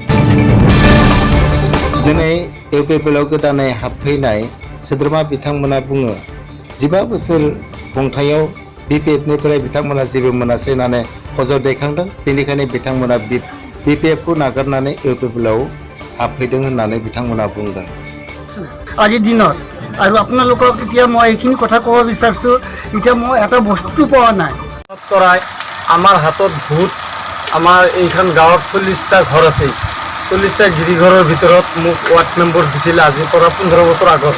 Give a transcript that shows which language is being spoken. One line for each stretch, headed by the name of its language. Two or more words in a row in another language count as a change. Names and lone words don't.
Bodo: दिनै इउपिपिएलआव गोदानै हाबफैनाय सोद्रोमा बिथांमोना बुङो 15 बोसोर खुंथायाव बिपिएफनिफ्राय बिथांमोना जेबो मोनासै होननानै अजद दैखांदों। बेनिखायनो बिथांमोना बिपिएफखौ नागारनानै इउपिपिएलआव हाबफैदों होननानै बिथांमोना बुंदों।
Assamese: আজিৰ দিনত আৰু আপোনালোকক এতিয়া মই এইখিনি কথা ক'ব বিচাৰিছোঁ। এতিয়া মই এটা বস্তুটো পোৱা নাই কৰাই আমাৰ হাতত ভোট আমাৰ এইখন গাঁৱত 40টা ঘৰ আছে। 40টা গিৰিঘৰৰ ভিতৰত মোক
English: ward member
Assamese: দিছিল আজিৰ পৰা 15 বছৰ আগত।